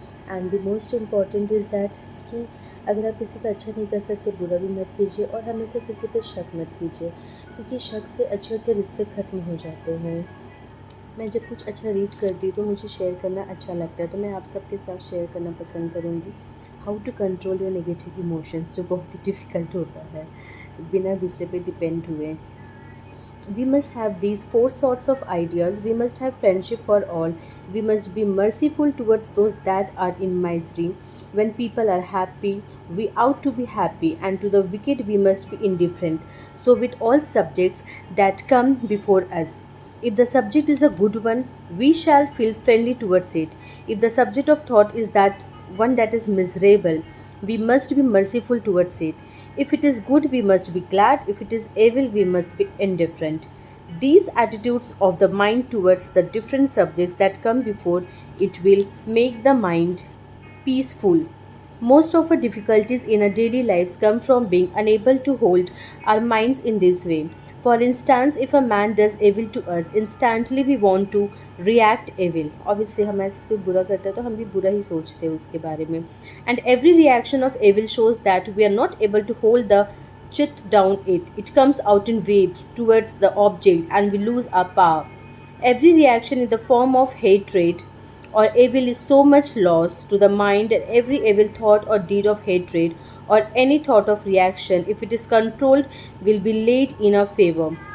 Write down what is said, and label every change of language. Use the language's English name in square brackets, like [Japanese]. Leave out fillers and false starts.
[English] and the most important is that [Hindi] कि अगर आप किसी का अच्छा नहीं कर सकते, बुरा भी मत कीजिए, और हमेशा किसी पे शक मत कीजिए, क्योंकि शक से अच्छे अच्छे रिश्ते ख़त्म हो जाते हैं। मैं जब कुछ अच्छा रीड करती हूँ तो मुझे शेयर करना अच्छा लगता है, तो मैं आप सबके साथ शेयर करना पसंद करूँगी। [English] how to control your negative emotions, [Hindi] जो बहुत ही डिफ़िकल्ट होता है बिना दूसरे पे डिपेंड हुए। [English] We must have these four sorts of ideas. We must have friendship for all. We must be merciful towards those that are in misery. When people are happy, we ought to be happy, and to the wicked, we must be indifferent. So, with all subjects that come before us, if the subject is a good one, we shall feel friendly towards it. If the subject of thought is that one that is miserable, we must be merciful towards it. If it is good, we must be glad. If it is evil, we must be indifferent. These attitudes of the mind towards the different subjects that come before it will make the mind peaceful. Most of our difficulties in our daily lives come from being unable to hold our minds in this way. For instance, if a man does evil to us, instantly we want to react evil. [Hindi] Obviously, हमारे साथ कोई बुरा करता है तो हम भी बुरा ही सोचते हैं उसके बारे में. [English] And every reaction of evil shows that we are not able to hold the chit down it. It comes out in waves towards the object and we lose our power. Every reaction in the form of hatred or evil is so much loss to the mind, and every evil thought or deed of hatred or any thought of reaction, if it is controlled, will be laid in our favor.